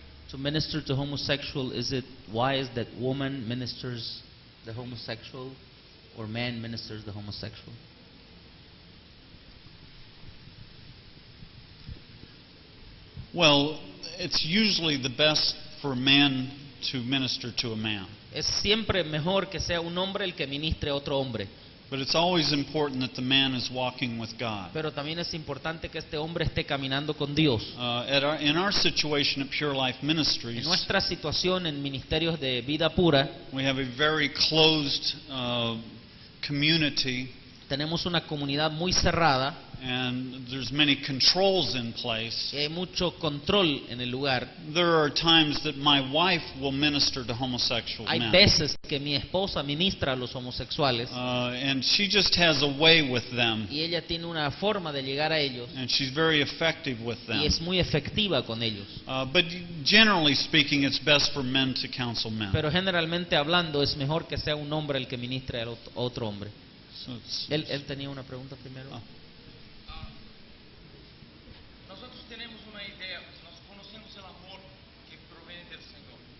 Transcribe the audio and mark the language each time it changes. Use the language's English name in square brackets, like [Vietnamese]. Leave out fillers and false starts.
[English] To minister to homosexual, is it wise that woman ministers the homosexual or man ministers the homosexual? Well, it's usually the best for a man to minister to a man. [Spanish] Es siempre mejor que sea un hombre el que ministre a otro hombre, [English] But it's always important that the man is walking with God. [Spanish] pero también es importante que este hombre esté caminando con Dios. [English] In our situation at Pure Life [Spanish] En [English] Ministries, [Spanish] nuestra situación en ministerios de vida pura, [English] we have a very closed community, [Spanish] tenemos una comunidad muy cerrada [English] and there's many controls in place. [Spanish] y hay mucho control en el lugar. [English] There are times that my wife will minister to homosexual [Spanish] Hay [English] men. [Spanish] veces que mi esposa ministra a los homosexuales [English] And she just has a way with them, [Spanish] y ella tiene una forma de llegar a ellos [English] and she's very effective with them. [Spanish] y es muy efectiva con ellos. [English] But generally speaking, it's best for men to counsel men. [Spanish] Pero generalmente hablando es mejor que sea un hombre el que ministre a otro hombre. [English] So it's- [Spanish] Él tenía una pregunta primero. [English] Oh. [Spanish] Nosotros tenemos una idea, nos conocemos el amor que proviene del Señor.